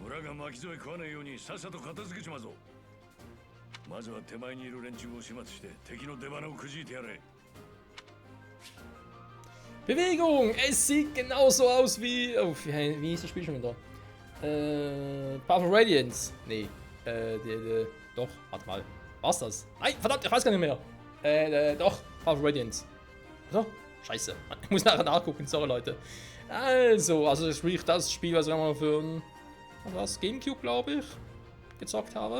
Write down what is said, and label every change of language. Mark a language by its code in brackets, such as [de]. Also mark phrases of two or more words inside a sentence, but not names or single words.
[ja] が巻き添え食わねえようにさっさと片付けちまうぞ。まずは手前にいる連中を始末して敵の出花をくじいてやれ。 [de] Bewegung! Es sieht genauso aus wie. Oh, wie hieß das Spiel schon wieder? Path of Radiance. Nee. Doch, warte mal. War's das? Nein, verdammt, ich weiß gar nicht mehr. Doch, Path of Radiance. So? Scheiße. Ich muss nachher nachgucken, sorry Leute. Also das Spiel, was ich einmal für was Gamecube, glaube ich, gezockt habe.